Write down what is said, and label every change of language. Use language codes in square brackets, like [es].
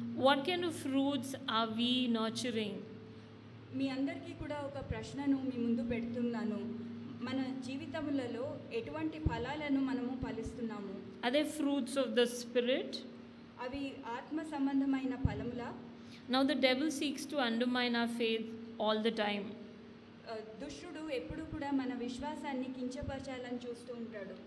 [en] What kind of fruits are we nurturing? [te] మీ అందరికీ కూడా ఒక ప్రశ్నను మీ ముందు పెడుతున్నాను. మన జీవిత జీవితములలో ఎటువంటి ఫలాలను మనము ఫలిస్తున్నాము? [en] Are they fruits of the Spirit? [te] అవి ఆత్మ సంబంధమైన ఫలములా? [en] Now the devil seeks to undermine our faith all the time. [te] దుష్టుడు ఎప్పుడు కూడా మన విశ్వాసాన్ని కించపరచాలని చూస్తూ ఉంటాడు.